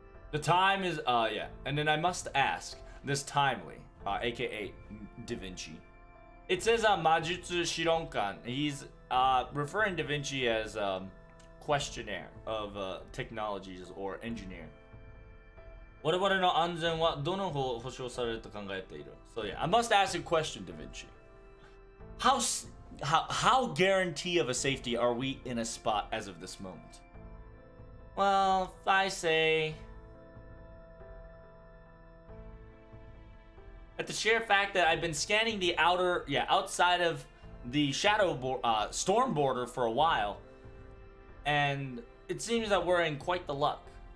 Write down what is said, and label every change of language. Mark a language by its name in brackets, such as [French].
[English] The time is, and then I must ask, this timely, aka Da Vinci. It says Majutsu Shironkan. He's referring Da Vinci as questionnaire of technologies or engineer. [Japanese] 我々の安全はどの方保証されると考えている? [English] So yeah, I must ask a question, Da Vinci. How guarantee of a safety are we in a spot as of this moment? Well, if I say at the sheer fact that I've been scanning the outside of the storm border for a while, and it seems that we're in quite the luck.